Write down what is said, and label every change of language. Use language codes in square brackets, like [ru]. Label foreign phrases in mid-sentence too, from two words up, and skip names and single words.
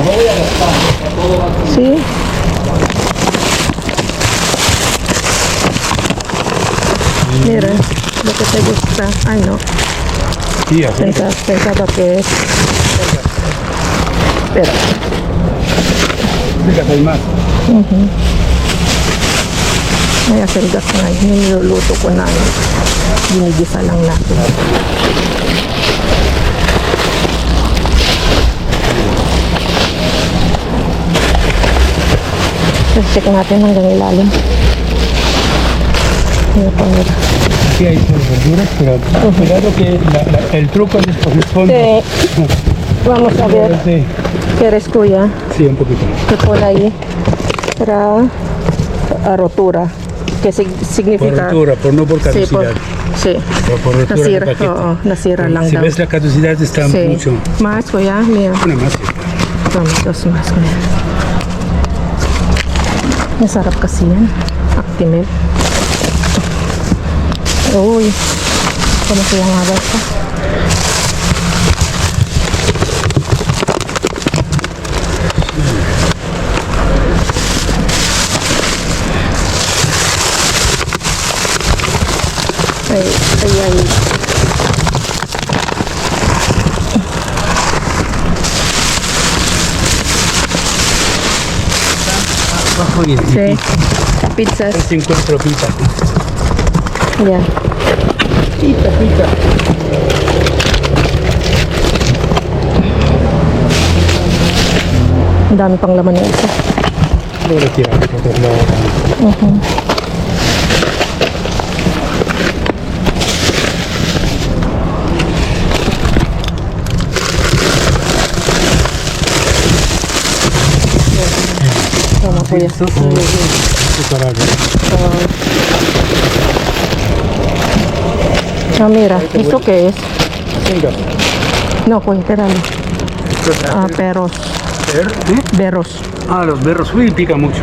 [es] Sí. Mira, lo que te gusta. Ay, no. Sí, así. Pensaba que es... Pero, Fíjate, hay más. [tl] may aselgas na. Niluluto ko na. Ginigisa lang natin. Check natin hanggang ilalim. [es] Mira po, mira. Aquí hay verduras, pero cuidado que el truco es por el fondo. Sí. Vamos a ver. Sí. ¿Quieres, kuya? Sí, un poquito. Que pone ahí para rotura. ¿Qué significa? Por rotura, no por caducidad. Sí. Por rotura del [tl] Nasira, [es] paquete. [tl] oo, nasira lang [es] Si [tl] daw. [es] ves la caducidad está Sí. mucho. Más, kuya, mira. Una más. Tama, dos más, [tl] kuya. Masarap kasi yan. Actimel. Uy. Kung siya nga ba ito? Ay. [es] Abajo y Sí. Pizzas. si encuentro pita. Ya. Pita. [tl] Ang dami pang laman ng isa. [es] Luego lo tiramos por otro lado. [tl] Tama, kuya. [es] Esto para Mira. ¿Esto qué es? venga. No, kuya, tíralo. Perros. Berros. Ah, los berros. Uy, pica mucho.